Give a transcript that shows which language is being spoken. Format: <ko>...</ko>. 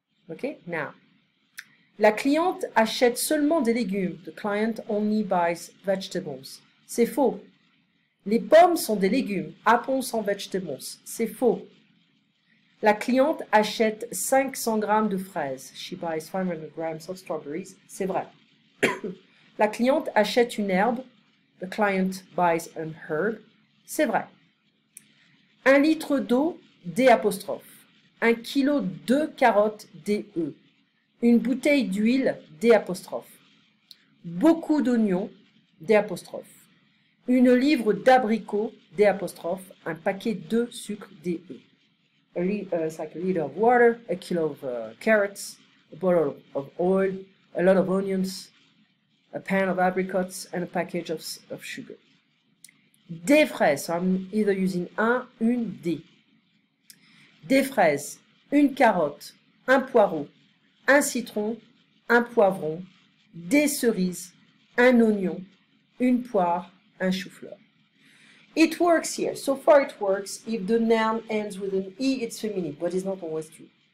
<fr>Okay, now, la cliente achète seulement des légumes.</fr> <en>The client only buys vegetables.</en> <fr>C'est faux. Les pommes sont des légumes. Apples sont vegetables. C'est faux. La cliente achète 500 grammes de fraises.</fr> <en>She buys 500 grams of strawberries.</en> <fr>C'est vrai. La cliente achète une herbe.</fr> <en>The client buys an herb.</en> <fr>C'est vrai. 1 litre d'eau, D'. 1 kilo de carottes, DE. Une bouteille d'huile, D'. Beaucoup d'oignons, D'. Une livre d'abricots, D'. Un paquet de sucre, DE.</fr> <en>It's like a liter of water, a kilo of carrots, a bottle of oil, a lot of onions, a pan of apricots, and a package of sugar.</en> <fr>Des fraises,</fr> <en>so I'm either using une D.</en> <fr>Des fraises, une carotte, un poireau, un citron, un poivron, des cerises, un oignon, une poire, un chou-fleur.</fr> <en>It works here. So far it works. If the noun ends with an E, it's feminine, but it's not always true.</en>